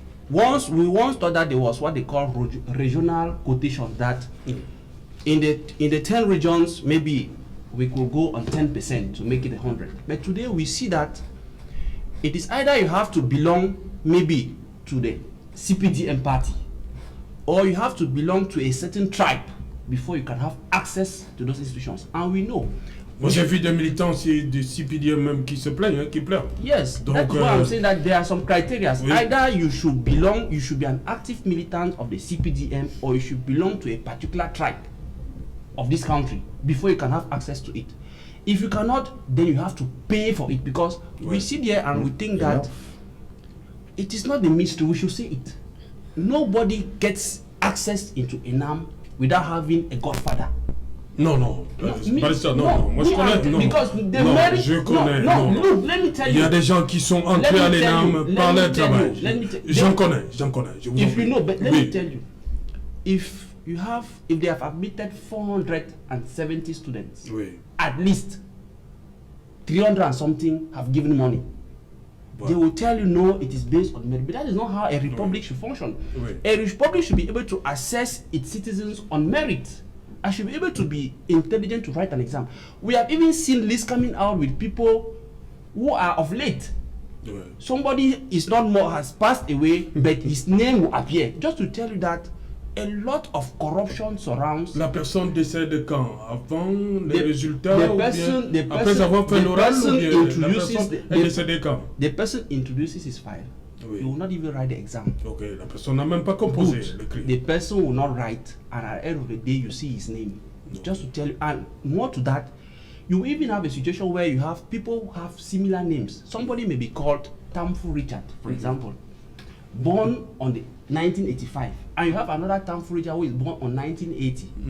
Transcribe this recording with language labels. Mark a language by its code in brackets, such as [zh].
[en] We once thought that there was what they call regional quotation, that in the 10 regions maybe we could go on 10% to make it 100. But today we see that it is either you have to belong maybe to the CPDM party, or you have to belong to a certain tribe before you can have access to those institutions. And we know. [fr] Moi, j'ai vu des militants du CPDM même qui se plaignent, hein, qui pleurent. [en] Yes, [fr] Donc, [en] that's why I'm saying that there are some criteria. [fr] Oui. [en] Either you should be an active militant of the CPDM, or you should belong to a particular tribe of this country before you can have access to it. If you cannot, then you have to pay for it, because we sit here and we think that it is not the mystery. We should say it. Nobody gets access into ENAM without having a godfather. [fr] Non. Moi je connais. Non. [en] Because the [fr] non, [en] merit, [fr] je connais. [en] No, look, let me tell you. [fr] Il y a des gens qui sont entrés à l'ENAM par leur travail. J'en connais. Je vous [en] If you know, but let me tell you. If they have admitted 470 students, at least 300 and something have given money. They will tell you no, it is based on merit. But that is not how a republic should function. A republic should be able to assess its citizens on merit. I should be able to be intelligent to write an exam. We have even seen lists coming out with people who are of late. Somebody has passed away, but his name will appear. Just to tell you that a lot of corruption surrounds. [fr] La personne décède quand? Avant les résultats après avoir fait l'oral, ou bien la personne est décédée quand? [en] The person introduces his file. He will not even write the exam. [fr] Okay, la personne n'a même pas composé le cri. [en] The person will not write, and at the end of the day, you see his name. Just to tell you, and more to that, you even have a situation where you have people who have similar names. Somebody may be called Tamfu Richard, for example, born on the 1985, and you have another Tamfu Richard who is born on 1980.